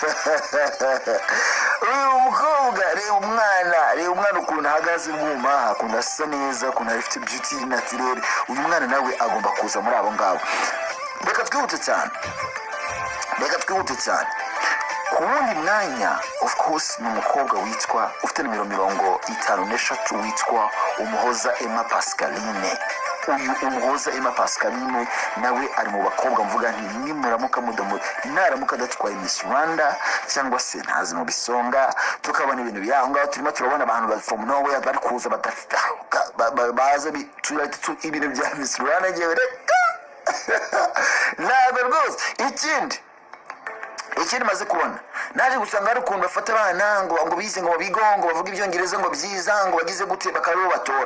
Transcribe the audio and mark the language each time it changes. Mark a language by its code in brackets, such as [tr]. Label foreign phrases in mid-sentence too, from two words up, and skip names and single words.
[rw] uyu mukobwa reba umwana ukuntu ahagaze mwuma akunda asa neza ukuntu afite beauty naturelle. uyu mwana nawe agomba kuza muri abo ngabo. reka twihute cyane ku wundi mwanya. [en] Of course [rw] ni umukobwa witwa ufite nomero 53 witwa Umuhoza Emma Pascaline. uyu Umuhoza Emma Pascaline nawe ari mu bakobwa mvuga nti nimuramuka naramuka adatwaye Miss Rwanda cyangwa se ntazi mu bisonga tukabona ibintu byaho ngaho turimo turabona abantu bari [en] from nowhere [rw] bari kuza badafite baza ibintu bya Miss Rwanda ngewe reka ntabwo rwose. ikindi maze kubona naje gusanga ari ukuntu bafata abana ngo bize ngo bigongo bavuga ibyongereza ngo byiza ngo bagize gute bakaba batora.